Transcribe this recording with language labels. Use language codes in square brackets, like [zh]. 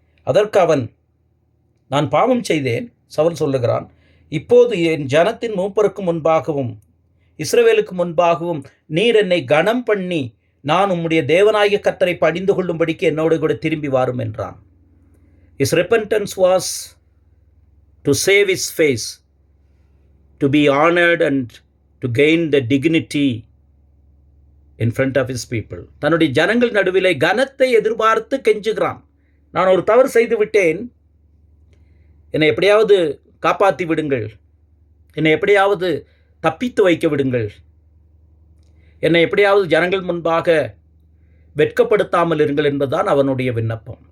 [ta] அதற்கு அவன், நான் பாவம் செய்தேன், சவுல் சொல்லுகிறான், இப்போது என் ஜனத்தின் மூப்பருக்கு முன்பாகவும் இஸ்ரவேலுக்கு முன்பாகவும் நீர் என்னை கனம் பண்ணி நான் உம்முடைய தேவனாகிய கர்த்தரை பணிந்து கொள்ளும்படிக்கு என்னோடு கூட திரும்பி வாரும் என்றான். [en] His repentance was to save his face, to be honored and to gain the dignity in front of his people. [ta] தன்னுடைய ஜனங்கள் நடுவிலே கனத்தை எதிர்பார்த்து கெஞ்சுகிறான். நான் ஒரு தவறு செய்து விட்டேன், என்னை எப்படியாவது காப்பாற்றி விடுங்கள், என்னை எப்படியாவது தப்பித்து வைக்க விடுங்கள், என்னை எப்படியாவது ஜனங்கள் முன்பாக வெட்கப்படுத்தாமல் இருங்கள் என்பதுதான் அவனுடைய விண்ணப்பம்.